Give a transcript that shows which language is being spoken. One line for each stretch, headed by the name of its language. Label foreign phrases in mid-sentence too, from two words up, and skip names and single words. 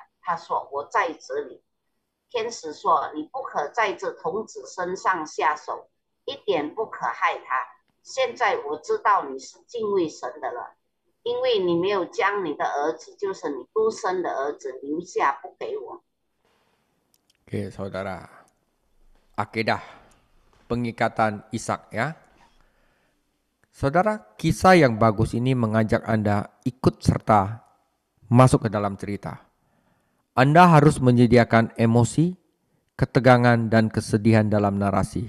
Chinese: 他说：我在这里。天使说：你不可在这童子身上下手，一点不可害他。现在我知道你是敬畏神的了，因为你没有将你的儿子，就是你独生的儿子留下不给我。
Indonesian: Oke, saudara. Akedah pengikatan Ishak ya. Saudara, kisah yang bagus ini mengajak Anda ikut serta masuk ke dalam cerita. Anda harus menyediakan emosi, ketegangan, dan kesedihan dalam narasi.